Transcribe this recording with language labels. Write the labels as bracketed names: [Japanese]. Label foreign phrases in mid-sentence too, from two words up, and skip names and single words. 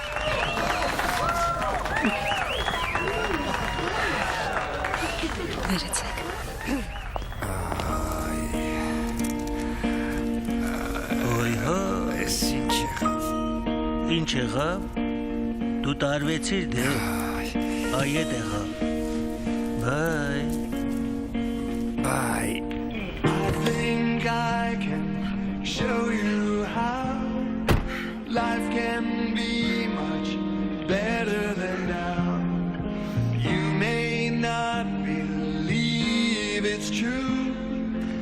[Armenian] Վերեցեք։ Այս ինչ եղավ։ Դու տարվեցիր դե։ Այդ եղավ։ Բայ։ [English] think I can show you how life can be much better than now. You may not believe it's true,